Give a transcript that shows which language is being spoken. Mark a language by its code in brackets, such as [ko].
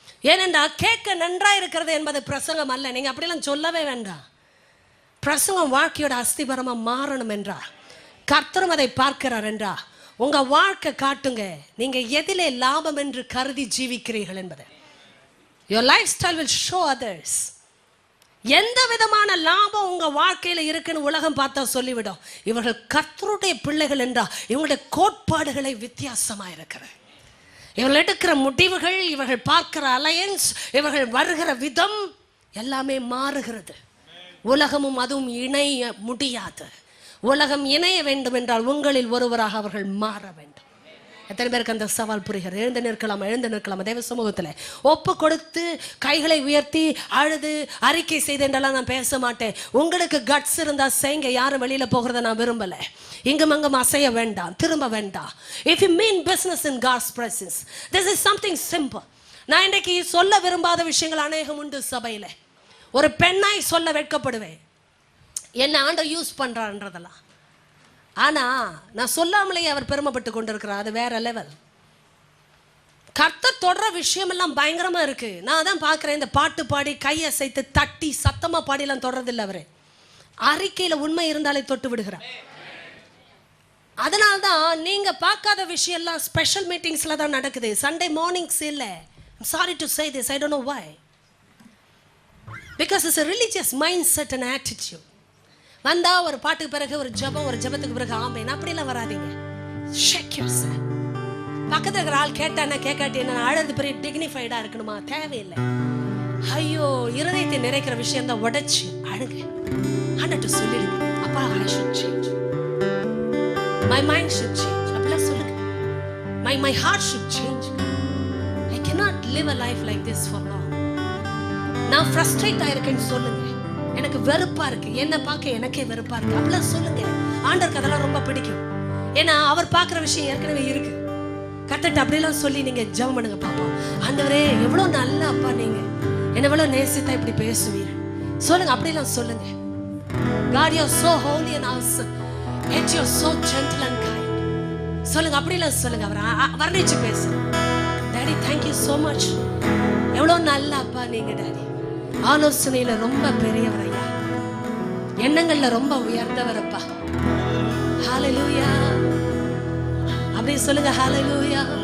[ta] ஏனென்றா கேட்க நன்றா இருக்கிறது என்பது பிரசங்கம் அல்ல. நீங்க அப்படிலாம் சொல்லவே வேண்டாம். பிரசங்கம் வாழ்க்கையோட அஸ்திபரமா மாறணும் என்றா, கர்த்தரும் அதை பார்க்கிறார் என்றா, உங்க வாழ்க்கை காட்டுங்க நீங்க எதிலே லாபம் என்று கருதி ஜீவிக்கிறீர்கள் என்பது. [en] Your lifestyle will show others. [ta] எந்த விதமான லாபம் உங்க வாழ்க்கையில இருக்குன்னு உலகம் பார்த்தா சொல்லிவிடும். இவர்கள் கர்த்தருடைய பிள்ளைகள் என்றா இவங்களுடைய கோட்பாடுகளை வித்தியாசமா இருக்கிறது. இவர்கள் எடுக்கிற முடிவுகள், இவர்கள் பார்க்கிற அலையன்ஸ், இவர்கள் வருகிற விதம் எல்லாமே மாறுகிறது. உலகமும் அதுவும் இணைய முடியாது. உலகம் இணைய வேண்டும் என்றால் உங்களில் ஒருவராக அவர்கள் மாற வேண்டும். எத்தனை பேருக்கு அந்த சவால் புரிகிறது? எழுந்து நிற்கலாம் தேவ சமூகத்தில் ஒப்பு கொடுத்து கைகளை உயர்த்தி அழுது அறிக்கை செய்து என்றெல்லாம் நான் பேச மாட்டேன். உங்களுக்கு கட்ஸ் இருந்தா செய்யுங்க. யாரும் வெளியில போகிறத நான் விரும்பல. இங்கும் அங்கும் அசைய வேண்டாம், திரும்ப வேண்டாம். [en] If you mean business in God's presence, this is something simple. [ta] நான் இன்றைக்கு சொல்ல விரும்பாத விஷயங்கள் அநேகம் உண்டு சபையில. ஒரு பெண்ணாய் சொல்ல வெட்கப்படுவேன், என்ன ஆண்டவர் யூஸ் பண்றான்றதெல்லாம். ஆனா நான் சொல்லாமலேயே அவர் பெருமைப்பட்டு கொண்டிருக்கிறார். அது வேற லெவல். கர்த்தர் தொடர விஷயம் எல்லாம் பயங்கரமா இருக்கு. நான் தான் பார்க்கிறேன். இந்த பாட்டு பாடி கையை அசைத்து தட்டி சத்தமா பாடிலாம் தொடர்றதில்லை. அவரு அறிக்கையில உண்மை இருந்தாலே தொட்டு விடுகிறார். அதனால்தான் நீங்க பார்க்காத விஷயம் எல்லாம் ஸ்பெஷல் மீட்டிங்ஸ்ல தான் நடக்குது. சண்டே மார்னிங்ஸ் இல்ல. [en] I'm sorry to say this, I don't know why. Because it's a religious mindset and attitude. [ta] வந்தா ஒரு பாட்டுக்கு பிறகு ஒரு ஜெபம், ஒரு ஜெபத்துக்கு பிறகு ஆமென், அப்படிலாம் வராதீங்க. [en] Shake yourself. [ta] பக்கத்துல இருக்கிற ஆள் கேட்டானா கேட்காட்டி என்ன அழகு பெரிய டிக்னிஃபைடா இருக்கணுமா? தேவையில்லை. ஐயோ இருதயத்தை நிறைக்கிற விஷயம் தான் உடைச்சு அழுங்க. ஆண்டவர்ட்ட சொல்லிடுங்க, அப்பா [en] I should change. My mind should change. [ta] அப்படிலாம் சொல்லுங்க. [en] My heart should change. I cannot live a life like this for long. [ta] நான் ஃப்ரஸ்ட்ரேட் ஆயிருக்கேன்னு சொல்லுங்க. எனக்கு வெறுப்பா இருக்கு, என்ன பார்க்க எனக்கே வெறுப்பா இருக்கு, அப்படிலாம் சொல்லுங்க. ஆண்டவருக்கு அதெல்லாம் ரொம்ப பிடிக்கும். ஏன்னா அவர் பார்க்குற விஷயம் ஏற்கனவே இருக்கு. கர்த்தர்ட்ட அப்படியெல்லாம் சொல்லி நீங்க ஜெபம் பண்ணுங்க பாப்போம். ஆண்டவரே எவ்வளோ நல்ல அப்பா, நீங்க என்ன எவ்வளோ நேசித்தா இப்படி பேசுவீர் சொல்லுங்க. அப்படியெல்லாம் சொல்லுங்க. [en] God, you are so holy and awesome. Yet you are so gentle and kind. [ta] சொல்லுங்க, அப்படியெல்லாம் சொல்லுங்க. அவர் வர்ணிச்சு பேசுங்க. [en] Daddy thank you so much. [ta] எவ்வளோ நல்ல அப்பா நீங்க டாடி. ஆலோசனையில ரொம்ப பெரியவர் ஐயா, எண்ணங்கள்ல ரொம்ப உயர்ந்தவர் அப்பா. ஹalleluya. அப்படியே சொல்லுங்க ஹalleluya.